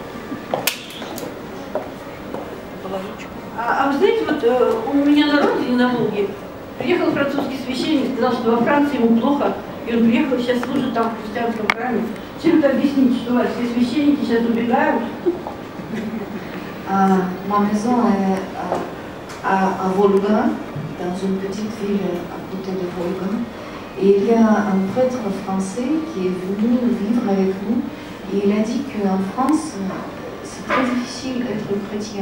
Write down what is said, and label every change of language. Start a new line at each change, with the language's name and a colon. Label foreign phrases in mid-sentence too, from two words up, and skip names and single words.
Russian: А вы знаете, вот у меня на родине, на Волге, приехал французский священник, сказал, что во Франции ему плохо, и он приехал, сейчас служит там в христианском храме. Чем это объяснить, что все священники сейчас убегают?
French: Ma maison est à Volga, dans une petite ville à côté de Volga. Et il y a un prêtre français qui est venu vivre avec nous. Et il a dit qu'en France, c'est très difficile d'être chrétien.